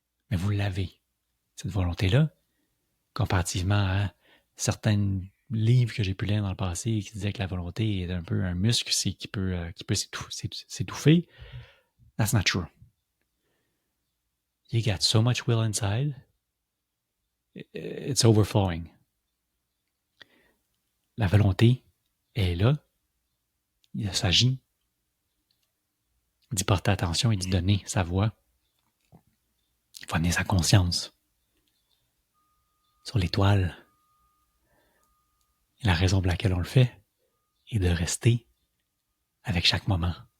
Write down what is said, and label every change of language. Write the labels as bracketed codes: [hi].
[fr] Mais vous l'avez, cette volonté-là, comparativement à certains livres que j'ai pu lire dans le passé qui disaient que la volonté est un peu un muscle qui peut s'étouffer. [en] That's not true. You got so much will inside, it's overflowing. [fr] La volonté est là. Il s'agit d'y porter attention et d'y donner sa voix. Il faut amener sa conscience sur l'étoile. Et la raison pour laquelle on le fait est de rester avec chaque moment.